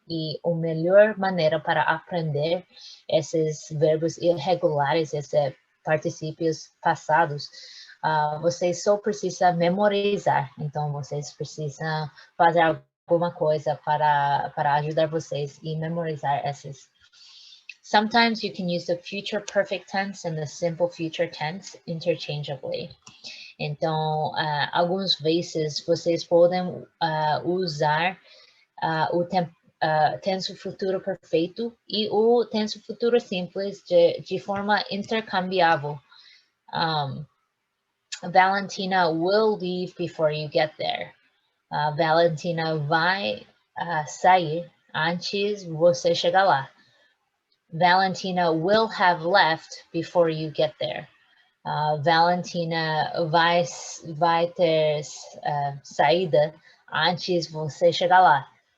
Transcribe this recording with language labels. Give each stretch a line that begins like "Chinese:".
Portuguese: E a melhor maneira para aprender esses verbos irregulares, esses particípios passados, vocês só precisam memorizar. Então, vocês precisam fazer alguma coisa para ajudar vocês e memorizar esses.
English: Sometimes you can use the future perfect tense and the simple future tense interchangeably.
Portuguese: Então, algumas vezes vocês podem usar o tenso futuro perfeito e o tenso futuro simples de forma intercambiável.
English: Valentina will leave before you get there.
Portuguese: Valentina vai sair antes você chegar lá.
English: Valentina will have left before you get there.
Portuguese: Valentina vai ter saída antes você chegar lá.